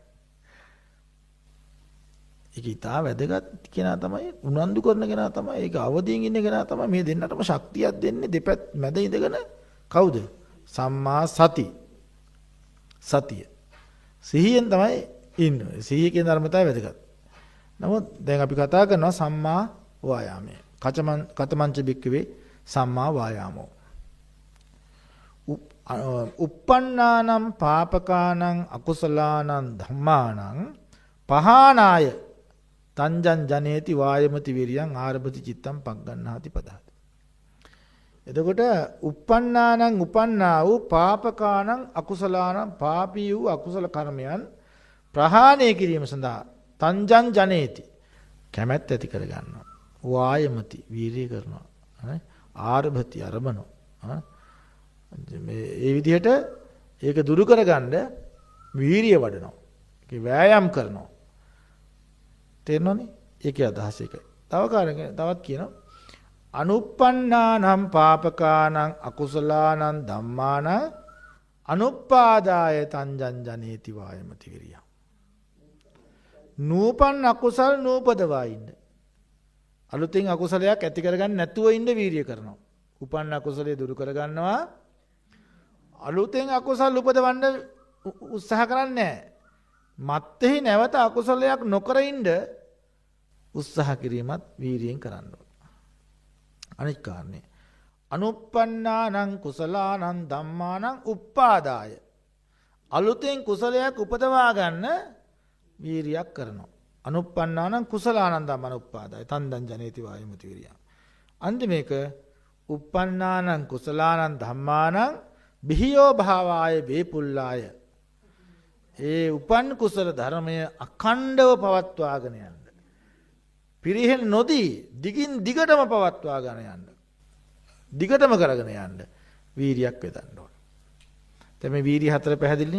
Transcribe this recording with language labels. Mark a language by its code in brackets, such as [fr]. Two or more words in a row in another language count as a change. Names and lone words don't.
[si] ඒක ඊටා වැදගත් කෙනා තමයි උනන්දු කරන කෙනා තමයි ඒක අවදියෙන් ඉන්න කෙනා තමයි මේ දෙන්නටම ශක්තියක් දෙන්නේ දෙපැත්ත මැද ඉඳගෙන කවුද? සම්මා සතිය. සිහියෙන් තමයි ඉන්නේ. සිහිය කියන ධර්මතාවය වැදගත්. නමුත් දැන් අපි කතා කරනවා සම්මා වායාමය. [pi] කතමංච බික්කවේ සම්මා වායාමෝ. uppannānaṁ pāpakānaṁ akusalaanaṁ dhammānaṁ පහානාය තංජන් ජනේති වායමති විරියං ආරභති චිත්තං පග්ගණ්හාති පදහති. [si] එතකොට uppannānaං uppannā වූ [pi] පාපකානං අකුසලානං [si] පාපී වූ අකුසල කර්මයන් ප්‍රහාණය කිරීම සඳහා [pi] තංජං ජනේති [si] කැමැත්ත ඇති කර ගන්නවා. වායමති වීර්ය කරනවා. ආරභති අරබනවා. මේ විදිහට ඒක දුරු කරගන්න වීර්ය වඩනවා. ඒක වෑයම් කරනවා. තේරෙනවනේ? ඒකේ අදහස ඒකයි. තවත් කියනවා [pi] අනුප්පන්නානම් පාපකානං අකුසලානං ධම්මානං අනුප්පාදාය තංජං ජනේති වායමති විරිය. [si] නූපන් අකුසල් නූපදවා ඉන්න. අලුතින් අකුසලයක් ඇති කරගන්න නැතුව ඉන්න වීර්ය කරනවා. උපන් අකුසලයේ දුරු කරගන්නවා. අලුතෙන් අකුසල් උපදවන්න උත්සාහ කරන්නේ නැහැ. මත්තෙහි නැවත අකුසලයක් නොකර ඉන්න උත්සාහ කිරීමත් වීර්යයෙන් කරන්න ඕන. අනිත් කාරණේ [pi] අනුප්පන්නානං කුසලානං ධම්මානං උප්පාදාය [si] අලුතෙන් කුසලයක් උපදවා ගන්න වීර්යයක් කරනවා. [pi] අනුප්පන්නානං කුසලානං ධම්මානං උප්පාදාය තන්දං ජනේති වායමති විරියං. අන්තිමේක uppannānaං කුසලානං ධම්මානං බිහියෝ භාවාය වේපුල්ලාය. [si] ඒ උපන් කුසල ධර්මය අඛණ්ඩව පවත්වාගෙන යන්න. පිරිහෙන් නොදී දිගින් දිගටම පවත්වාගෙන යන්න. දිගටම කරගෙන යන්න වීරියක් වේදන්න ඕන. දැන් මේ වීරිය හතර පැහැදිලිනේ.